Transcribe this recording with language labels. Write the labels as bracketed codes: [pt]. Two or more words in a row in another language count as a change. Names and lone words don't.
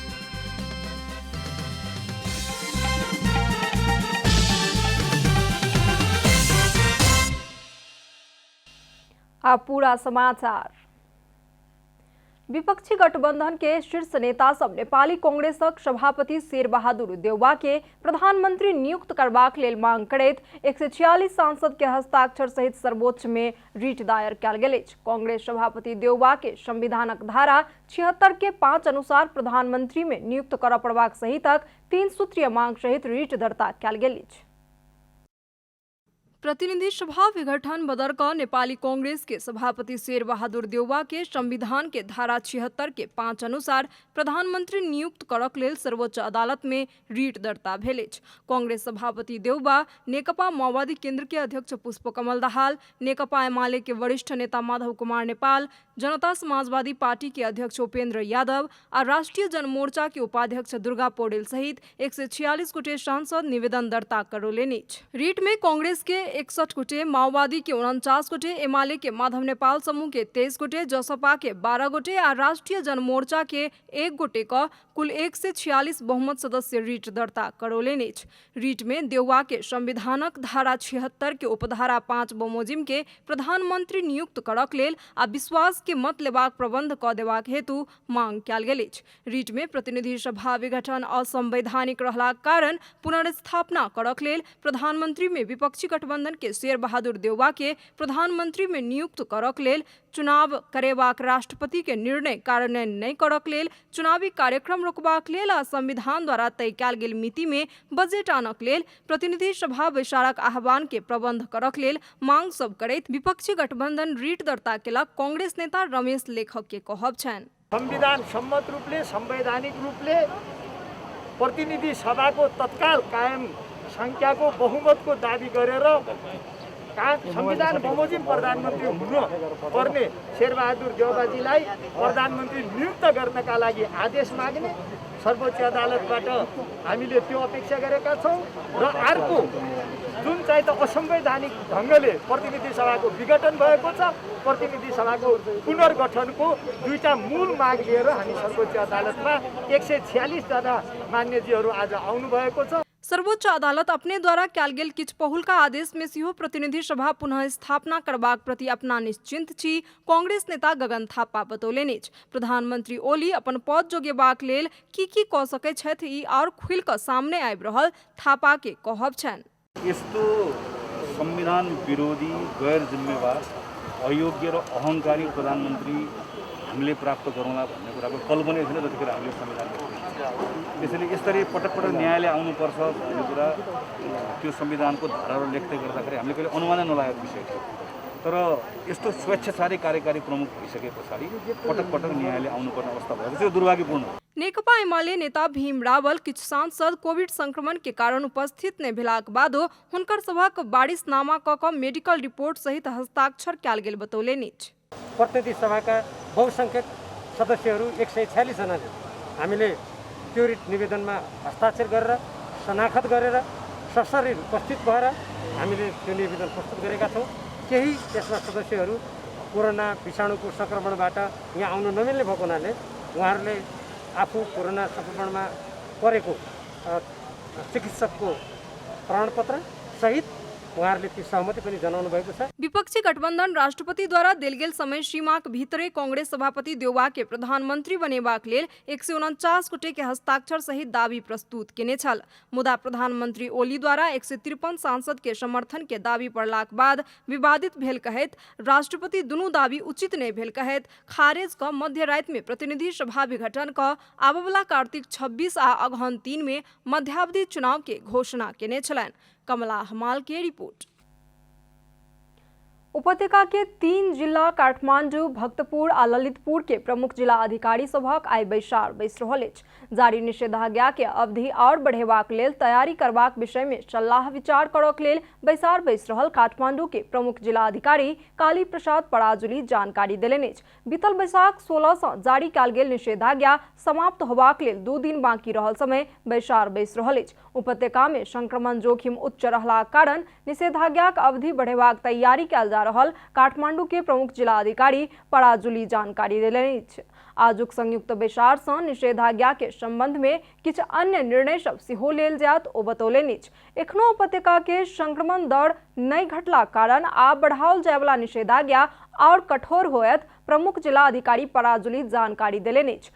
[mai] अब पूरा समाचार। विपक्षी गठबंधन के शीर्ष नेता सब नेपाली कांग्रेसक सभापति शेर बहादुर देउवा के प्रधानमंत्री नियुक्त करबाक लेल मांग करैत 146 सांसद के हस्ताक्षर सहित सर्वोच्च में रीट दायर कयल गेल अछि। कांग्रेस सभापति देउवा के संविधानक धारा 76 के 5 अनुसार प्रधानमंत्री में नियुक्त कर पड़बाक सहितक 3 सूत्रीय मांग सहित रीट दर्ता कयल गेल अछि। प्रतिनिधि सभा विघटन बदर नेपाली कांग्रेस के सभापति शेर बहादुर देउवा के संविधान के धारा 76 के 5 अनुसार प्रधानमंत्री नियुक्त करक लेल सर्वोच्च अदालत में रीट दर्ता भेल अछि। कांग्रेस सभापति देउवा नेकपा माओवादी केंद्र के अध्यक्ष पुष्पकमल दाहाल, नेकपा एमाले के वरिष्ठ नेता माधव कुमार नेपाल, जनता समाजवादी पार्टी के अध्यक्ष उपेंद्र यादव और राष्ट्रीय जनमोर्चा के उपाध्यक्ष दुर्गा पौडेल सहित 146 गोटे सांसद निवेदन दर्ता करौलेनि अछि। रीट में कांग्रेस के 61 गोटे, माओवादी के 49 गोटे, एमाले के माधव नेपाल समूह के 23 गोटे, जसपा के 12 गोटे और राष्ट्रीय जनमोर्चा के 1 गोटे का कुल 146 बहुमत सदस्य रीट दर्ता करौलेनि अछि। रीट में देउवा के संविधानक धारा 76 के उपधारा 5 बमोजिम के प्रधानमंत्री नियुक्त करक लेल आ विश्वास के मत लेबाक प्रबंध क देबाक हेतु मांग कयल गेल अछि। रीट में प्रतिनिधि सभा विघटन असंवैधानिक रहलाक कारण पुनर्स्थापना करक लेल प्रधानमंत्री में विपक्षी गठबंधन के शेर बहादुर देउवा के प्रधानमंत्री में नियुक्त करक लेल, चुनाव करेबाक राष्ट्रपति के निर्णय कार्यान्वयन नहीं करक लेल, चुनावी कार्यक्रम रोकबाक लेल आ संविधान द्वारा तय कयल गेल मिति में बजट आनक लेल प्रतिनिधि सभा बैसारक आह्वान के प्रबंध करक लेल मांग सब करैत विपक्षी गठबंधन रीट दर्ता केलक। कांग्रेस नेता रमेश लेखक के कहब छन्, [ne] संविधान सम्मत रूपले संवैधानिक रूपले प्रतिनिधि सभाको तत्काल कायम संख्याको बहुमतको दाबी गरेर संविधान बमोजिम प्रधानमन्त्री हुनु पर्ने शेरबहादुर देउवाजीलाई प्रधानमन्त्री नियुक्त गर्नका लागि आदेश माग्ने सर्वोच्च अदालतबाट हामीले त्यो अपेक्षा गरेका छौं। र अर्को जुन चाहिँ त असंवैधानिक ढङ्गले प्रतिनिधि सभाको विघटन भएको छ, प्रतिनिधि सभाको पुनर्गठनको दुईटा मूल माग लिएर हामी सर्वोच्च अदालतमा 146 जना मान्यजीहरू आज आउनु भएको छ। [mai] सर्वोच्च अदालत अपने द्वारा कयल गेल किछु पहिलका आदेश में सेहो प्रतिनिधि सभा पुनः स्थापना करबाक प्रति अपना निश्चिंत छी। कांग्रेस नेता गगन थापा बतौलेनि अछि, प्रधानमंत्री ओली अपन पद जोगेबाक लेल की कऽ सकैत छथि ई और खुलि कऽ सामने आबि रहल थापा के कहब छन्। [ne] यस्तो संविधान विरोधी, गैर जिम्मेवार, अयोग्य र अहंकारी प्रधानमन्त्री हामीले प्राप्त गरौँला भन्ने कुराको कल्पना छैन जतिखेर हामीले संविधान त्यसैले यसरी पटक पटक न्यायालय आउनुपर्छ भन्ने कुरा त्यो संविधानको धाराहरू लेख्दै गर्दाखेरि हामीले कहिले अनुमानै नलागेको विषय थियो। तर यस्तो स्वेच्छाचारी कार्यकारी प्रमुख भइसके पछाडि पटक पटक न्यायालय आउनुपर्ने अवस्था भएको छ, यो दुर्भाग्यपूर्ण हो। [mai] नेकपा एमाले नेता भीम रावल किछु सांसद कोविड संक्रमण के कारण उपस्थित नहि भेलाक बादो हुनकर सभक वारिसनामा कऽ [en] medical report [mai] सहित हस्ताक्षर कयल गेल बतौलेनि अछि। [ne] प्रतिनिधि सभाका बहुसंख्यक सदस्यहरू 146 जनाले हामीले त्यो रिट निवेदनमा हस्ताक्षर गरेर शनाखत गरेर सशरीर उपस्थित भएर हामीले त्यो निवेदन प्रस्तुत गरेका छौँ। केही त्यसमा सदस्यहरू कोरोना विषाणुको संक्रमणबाट यहाँ आउन नमिल्ने भएको हुनाले उहाँहरूले आफू कोरोना संक्रमणमा परेको चिकित्सकको प्रमाणपत्र सहित उहाँहरूले ती सहमति पनि जनाउनु भएको छ। [mai] विपक्षी गठबन्धन राष्ट्रपतिद्वारा देल गेल समय सीमाक भीतरै कांग्रेस सभापति देउवा के प्रधानमंत्री बनेबाक लेल 149 गोटे के हस्ताक्षर सहित दावी प्रस्तुत केने छल। मुदा प्रधानमंत्री ओलीद्वारा 153 सांसद के समर्थन के दावी पड़लाक बाद विवादित भेल कहैत राष्ट्रपति दुनू दावी उचित नहीं भेल कहैत खारेज क मध्य राति में प्रतिनिधि सभा विघटन क आबवला कार्तिक 26 आ अगहन 3 में मध्यावधि चुनाव के घोषणा केने छलैन। कमला हमाल के रिपोर्ट। उपत्यका के 3 जिला काठमाडौँ, भक्तपुर आ ललितपुर के प्रमुख जिला अधिकारी सभक आइ बैसार बैस रहल अछि। जारी निषेधाज्ञा के अवधि और बढ़ेबाक लेल तैयारी करबाक विषय में सलाह विचार करक लेल बैसार बैस रहल काठमाडौँ के प्रमुख जिला अधिकारी काली प्रसाद पराजुली जानकारी देलनि अछि। बीतल बैसाख 16 सँ जारी कयल गेल निषेधाज्ञा समाप्त होबाक लेल 2 दिन बाँकी रहल समय बैसार बैस रहल अछि। उपत्यका में संक्रमण जोखिम उच्च रहलाक कारण निषेधाज्ञाक अवधि बढ़ेबाक तैयारी कयल जा रहल काठमाडौँ के प्रमुख जिला अधिकारी पराजुली जानकारी देलनि अछि। आजुक संयुक्त बैसार सँ निषेधाज्ञा के संबंध में किछु अन्य निर्णय सब सेहो लेल जायत ओ बतौलनि अछि। एखनो उपत्यका के संक्रमण दर नहीं घटला कारण आब बढ़ाओल जायवला निषेधाज्ञा और कठोर होयत प्रमुख जिला अधिकारी पराजुली जानकारी देलनि अछि।